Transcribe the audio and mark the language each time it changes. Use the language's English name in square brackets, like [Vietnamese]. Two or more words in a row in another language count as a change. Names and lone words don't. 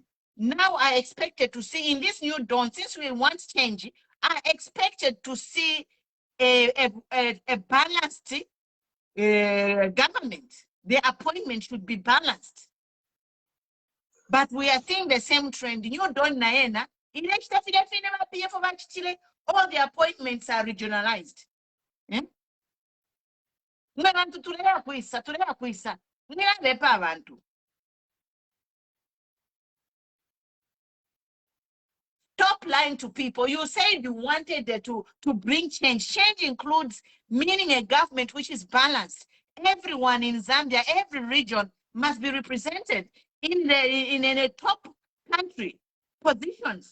[English] Now I expected to see in this new dawn, since we want change, I expected to see a balanced government. The appointment should be balanced. But we are seeing the same trend. New dawn [Bemba] naena, [English] all the appointments are regionalized. [Bemba] Abantu tulera kwisa. Nirabepa abantu. [English] Stop lying to people. You said you wanted to bring change. Change includes meaning a government which is balanced. Everyone in Zambia, every region must be represented in a top country positions.